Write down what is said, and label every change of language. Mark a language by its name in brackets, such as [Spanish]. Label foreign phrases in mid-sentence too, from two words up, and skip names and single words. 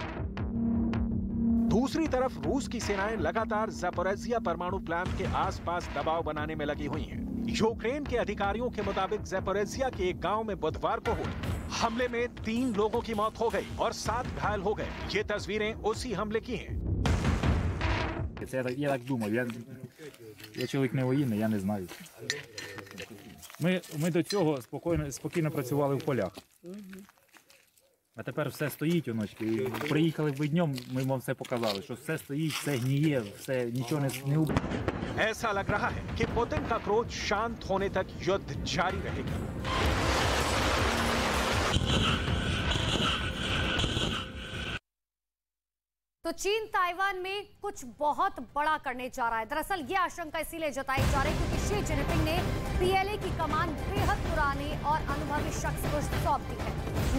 [Hindi] दूसरी तरफ रूस की सेनाएं लगातार ज़पोरिज़िया परमाणु प्लांट के आसपास दबाव बनाने में लगी हुई हैं। यूक्रेन के अधिकारियों के मुताबिक ज़पोरिज़िया के एक गांव में बुधवार को हुए हमले में 3 लोगों की मौत हो गई और 7 घायल हो गए। ये तस्वीरें उसी हमले की हैं। [Ukrainian] Я так думав, я чоловік не воєнний, я не знаю. Ми до цього спокійно працювали в полях. А тепер все стоїть, оночки. Приїхали б днем, ми вам все показали, що все стоїть, все гніє, все, нічого не убило. [Hindi] ऐसा लग रहा है कि पुतिन का क्रोध शांत होने तक युद्ध जारी रहेगा। तो चीन ताइवान में कुछ बहुत बड़ा करने जा रहा है। दरअसल ये आशंका इसीलिए जताई जा रही है क्योंकि शी जिनपिंग ने पीएलए की कमान बेहद पुराने और अनुभवी शख्स को सौंप दी है।